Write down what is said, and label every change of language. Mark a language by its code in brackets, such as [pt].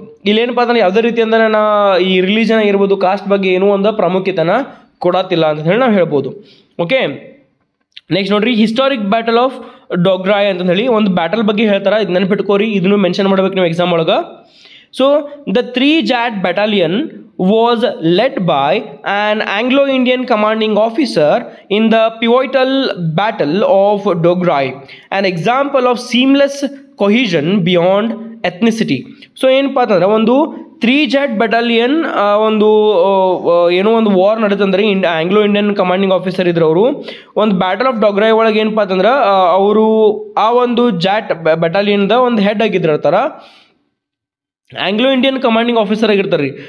[kn] ಇಲ್ಲೇನಪ್ಪ ಅಂದ್ರೆ ಯಾವುದೇ ರೀತಿ ಅಂದ್ರೆ ಈ ರಿಲಿಜನ್ ಆಗಿರ್ಬೋದು, ಕಾಸ್ಟ್ ಬಗ್ಗೆ ಏನೂ ಒಂದು ಪ್ರಾಮುಖ್ಯತೆನ ಕೊಡತ್ತಿಲ್ಲ ಅಂತ ಹೇಳಿ ನಾವು ಹೇಳ್ಬೋದು. ಓಕೆ, ನೆಕ್ಸ್ಟ್ ನೋಡ್ರಿ, ಹಿಸ್ಟಾರಿಕ್ ಬ್ಯಾಟಲ್ ಆಫ್ ಡೋಗ್ರಾಯ್ ಅಂತ ಹೇಳಿ ಒಂದು ಬ್ಯಾಟಲ್ ಬಗ್ಗೆ ಹೇಳ್ತಾರೆ. ಇದು ನೆನಪಿಟ್ಕೋರಿ, ಇದನ್ನು ಮೆನ್ಷನ್ ಮಾಡ್ಬೇಕು ನೀವು ಎಕ್ಸಾಮ್ ಒಳಗೆ. [en] So the 3 Jat battalion was led by an Anglo-Indian commanding officer in the pivotal battle of Dograi, an example of seamless cohesion beyond ethnicity. [kn] So ಏನಪ್ಪ ಅಂತಂದ್ರೆ ಒಂದು 3 Jat battalion ಒಂದು ಏನೋ ಒಂದು war ನಡೀತಂದ್ರೆ Anglo Indian commanding officer ಇದ್ರು. ಅವರು ಒಂದು battle of ಡೋಗ್ರಾಯ್ ಒಳಗೆ ಏನಪ್ಪ ಅಂತಂದ್ರೆ ಅವರು ಆ ಒಂದು ಜಾಟ್ ಬೆಟಾಲಿಯನ್ದ ಒಂದು head ಆಗಿದ್ದಿರ್ತಾರ, Anglo Indian commanding officer ಆಗಿರ್ತಾರೆ ರೀ.